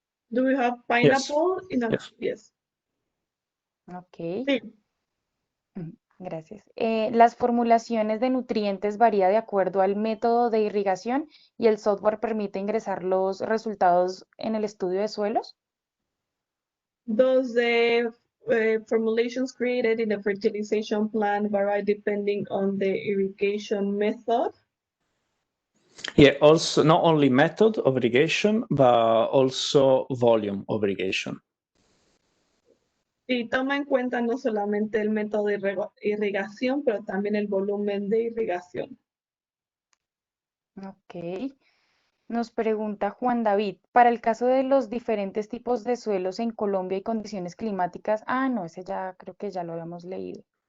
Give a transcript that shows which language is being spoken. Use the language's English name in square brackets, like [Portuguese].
[English] Do we have pineapple? Yes. Yes. Ok, [Spanish] Sí. gracias. Las formulaciones de nutrientes varía de acuerdo al método de irrigación y el software permite ingresar los resultados en el estudio de suelos. [English] Does the formulations created in the fertilization plan vary depending on the irrigation method? Yeah, also not only method of irrigation, but also volume of irrigation. [Spanish] Y toma en cuenta no solamente el método de irrigación, pero también el volumen de irrigación. Ok. Nos pregunta Juan David, para el caso de los diferentes tipos de suelos en Colombia y condiciones climáticas, no, ese ya creo que ya lo habíamos leído.